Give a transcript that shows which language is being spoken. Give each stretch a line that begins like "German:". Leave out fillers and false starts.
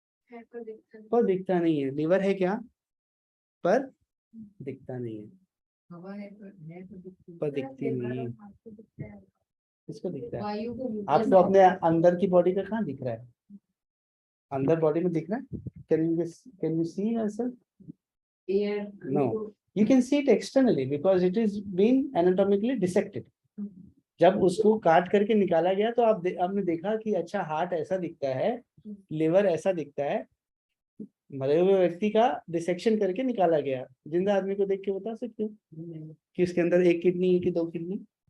Hindi: है पर दिखता नहीं है। लिवर है क्या? पर दिखता नहीं है। हवा है पर दिखती नहीं है। किसको दिखता है? आपको अपने अंदर की बॉडी का कहाँ दिख रहा है? अंदर बॉडी में दिख रहा है?
English: Can you see yourself? No, you can see it externally because it is being anatomically dissected.
Hindi: जब उसको काट करके निकाला गया तो आपने देखा कि अच्छा हार्ट ऐसा दिखता है, लिवर ऐसा दिखता है। मरे हुए व्यक्ति का डिसेक्शन करके निकाला गया। जिंदा आदमी को देख के बता सकते हो कि उसके अंदर 1 किडनी है कि 2 किडनी?